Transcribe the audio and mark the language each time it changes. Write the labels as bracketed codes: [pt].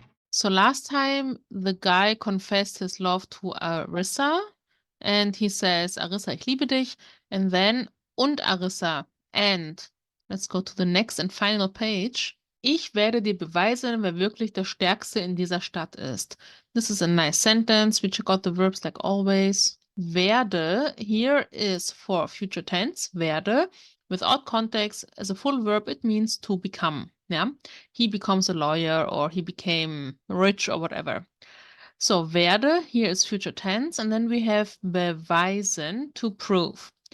[en] So last time the guy confessed his love to Arissa, and he says, Arissa, [de] ich liebe dich, [en] and then, und Arissa, and, let's go to the next and final page. [de] Ich werde dir beweisen, wer wirklich der Stärkste in dieser Stadt ist. [en] This is a nice sentence. We check out the verbs like always. Werde here is for future tense, werde. Without context, as a full verb, it means to become. Yeah, he becomes a lawyer or he became rich or whatever. So werde here is future tense, and then we have beweisen, to prove.